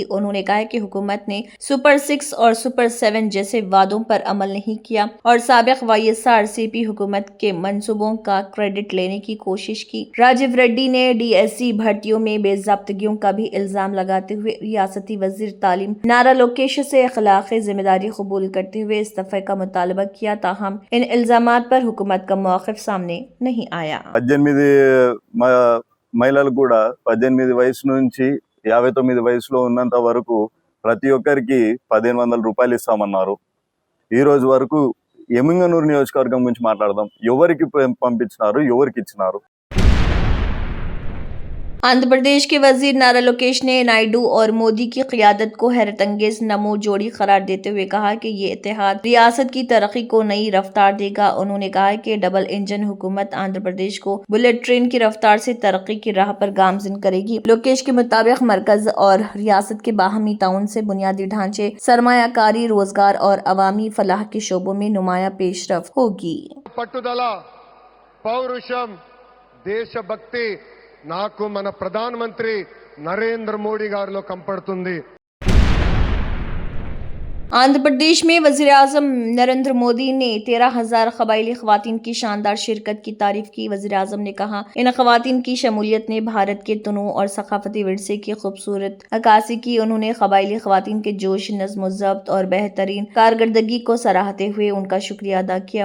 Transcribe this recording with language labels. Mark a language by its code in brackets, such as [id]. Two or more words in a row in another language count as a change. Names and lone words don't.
[ur] انہوں نے کہا کہ حکومت نے سپر 6 اور سپر 7 جیسے وعدوں پر عمل نہیں کیا اور سابق وائی ایس آر سی پی حکومت کے منصوبوں کا کریڈٹ لینے کی کوشش کی. راجیو ریڈی نے ڈی ایس سی بھرتیوں میں بے ضابطگیوں کا بھی الزام لگاتے ہوئے ریاستی وزیر تعلیم نارا لوکیش سے اخلاقی ذمہ داری قبول کرتے ہوئے استعفے کا مطالبہ کیا. تاہم ان الزامات پر حکومت کا موقف سامنے نہیں آیا. [te] 18 మహిళలకు కూడా 18 వయసు నుంచి 59 వయసులో ఉన్నంత వరకు ప్రతి ఒక్కరికి 1500 రూపాయలు ఇస్తామన్నారు. ఈ రోజు వరకు ఎమ్మిగనూరు నియోజకవర్గం గురించి మాట్లాడదాం. ఎవరికి పంపించినారు, ఎవరికి ఇచ్చినారు? [ur] آندھرا پردیش کے وزیر نارا لوکیش نے نائیڈو اور مودی کی قیادت کو حیرت انگیز نمو جوڑی قرار دیتے ہوئے کہا کہ یہ اتحاد ریاست کی ترقی کو نئی رفتار دے گا. انہوں نے کہا کہ [en] double engine [ur] حکومت آندھرا پردیش کو [en] bullet train [ur] کی رفتار سے ترقی کی راہ پر گامزن کرے گی. لوکیش کے مطابق مرکز اور ریاست کے باہمی تعاون سے بنیادی ڈھانچے، سرمایہ کاری، روزگار اور عوامی فلاح کے شعبوں میں نمایاں پیش رفت ہوگی. [te] పట్టుదల, పౌరుషం, దేశభక్తి నాకు మన ప్రధానమంత్రి నరేంద్ర మోడీ గారిలో కంపడుతుంది। [ur] آندھرا پردیش میں وزیر اعظم نریندر مودی نے 13,000 قبائلی خواتین کی شاندار شرکت کی تعریف کی. وزیر اعظم نے کہا، ان خواتین کی شمولیت نے بھارت کے تنوع اور ثقافتی ورثے کی خوبصورت عکاسی کی. انہوں نے قبائلی خواتین کے جوش، نظم و ضبط اور بہترین کارکردگی کو سراہتے ہوئے ان کا شکریہ ادا کیا.